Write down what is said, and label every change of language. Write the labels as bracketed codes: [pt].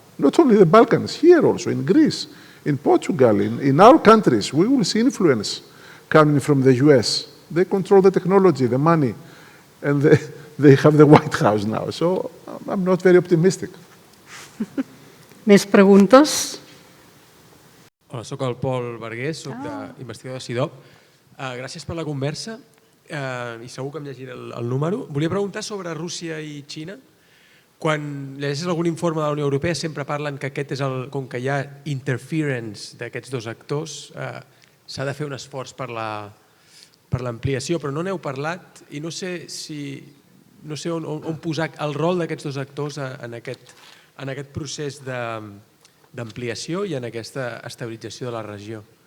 [en] Not only the Balkans, here also, in Greece, in Portugal, in our countries, we will see influence coming from the US. They control the technology, the money, and they have the White House now. So I'm not very optimistic. [ca] Més preguntes? Hola, soc el Pol Vergués, soc investigador de CIDOB. Gràcies per la conversa i segur que em llegiré el número. Volia preguntar sobre Rússia i Xina. Quan llegeixes algun informe de la Unió Europea sempre parlen que aquest és com que hi ha interference d'aquests dos actors, s'ha de fer un esforç per l'ampliació, però no n'heu parlat i no sé on posar el rol d'aquests dos actors en aquest procés d'ampliació i en aquesta estabilització de la regió.